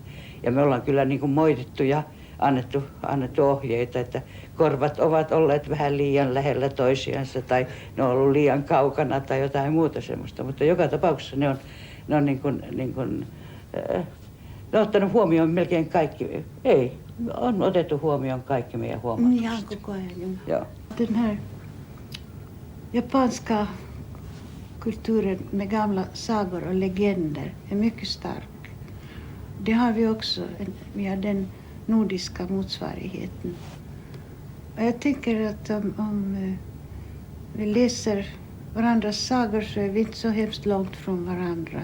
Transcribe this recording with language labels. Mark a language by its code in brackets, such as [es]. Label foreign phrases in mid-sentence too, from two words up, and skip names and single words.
[fi] Ja me ollaan kyllä niin kuin moitittu ja annettu ohjeita, että korvat ovat olleet vähän liian lähellä toisiansa tai ne on ollut liian kaukana tai jotain muuta semmoista. Mutta joka tapauksessa ne on niin kuin, ne on ottanut huomioon melkein kaikki. Ei, on otettu huomioon kaikki meidän huomautukset. Ihan koko ajan. Joo. [sv] Den här japanska kulturen med gamla sagor och legender är mycket stark. Det har vi också, vi har den nordiska motsvarigheten. Och jag tänker att om vi läser varandras sagor så är vi inte så hemskt långt från varandra.